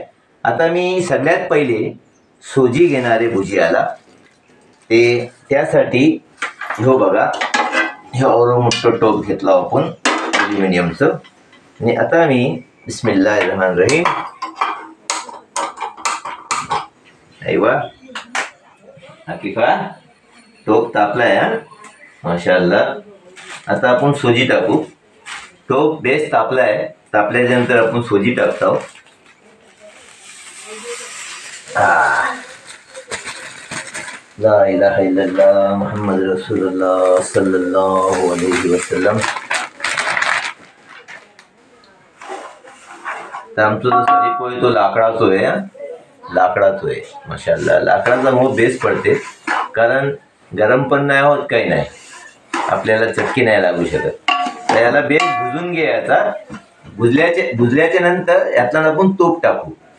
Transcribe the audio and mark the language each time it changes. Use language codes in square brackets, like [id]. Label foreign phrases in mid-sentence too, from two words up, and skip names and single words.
[mr] आता मी सगळ्यात पहिले सोजी घेणारे भुजियाला, ते त्यासाठी हो बघा, हे एवढं मोठं टोप घेतला आपण ॲल्युमिनियमचं, आणि आता मी बिस्मिल्लाहिर्रहमानिर्रहीम, ऐवा हकीका टोप तापलाय हा, माशाअल्लाह। आता आपण सोजी टाकू, टोप बेस तापलाय, तापल्यानंतर आपण सोजी टाकतो। [ar] لا إله إلا الله محمد رسول الله صلى الله عليه وسلم. [mr] तर आमचा जो सरीपो आहे तो लाकडाचा आहे, लाकडाचा आहे माशाअल्लाह। लाकडाचा मग बेस पडते, कारण गरम पण नाही होत, काही नाही, आपल्याला चटकी नाही लागू शकत। तर याला बेस भुजून घ्यायचा, भुजल्याच्या नंतर यातला आपण तूप टाकू।